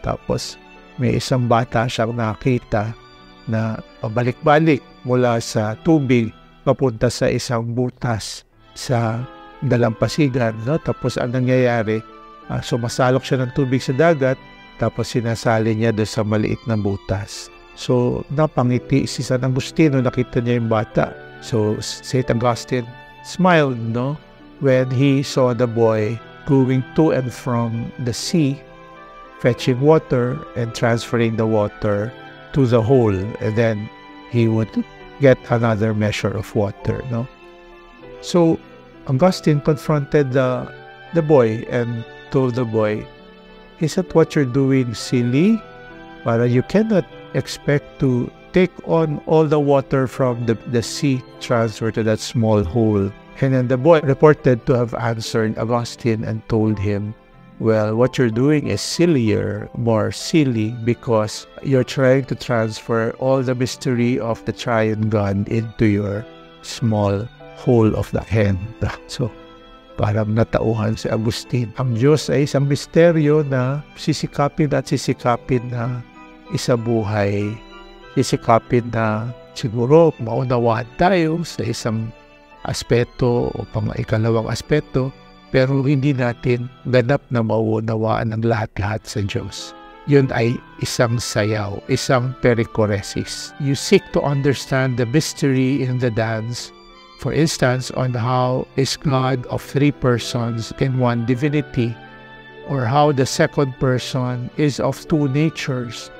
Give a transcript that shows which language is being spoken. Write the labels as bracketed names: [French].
[Filipino] Tapos may isang bata siyang nakita na pabalik-balik mula sa tubig papunta sa isang butas sa dalampasigan. No? Tapos ang nangyayari, sumasalok siya ng tubig sa dagat, tapos sinasali niya doon sa maliit na butas. So napangiti si San Agustino, nakita niya yung bata. So St. [English] Augustine smiled, no, when he saw the boy going to and from the sea, fetching water and transferring the water to the hole, and then he would get another measure of water, no? So Augustine confronted the boy and told the boy, "Is that what you're doing, silly? You cannot expect to take on all the water from the sea, transfer to that small hole." And then the boy reported to have answered Augustine and told him, "Well, what you're doing is more silly, because you're trying to transfer all the mystery of the triune God into your small hole of the hand." [Filipino] So, parang natauhan si Agustin. Ang Diyos ay isang misteryo na sisikapin na isabuhay. Sisikapin na siguro maunawaan tayo sa isang aspeto o ikalawang aspeto, pero hindi natin ganap na mauunawaan ang lahat-lahat sa Diyos. Yun ay isang sayaw, isang perikoresis. [English] You seek to understand the mystery in the dance, for instance, on how is God of three persons in one divinity, or how the second person is of two natures.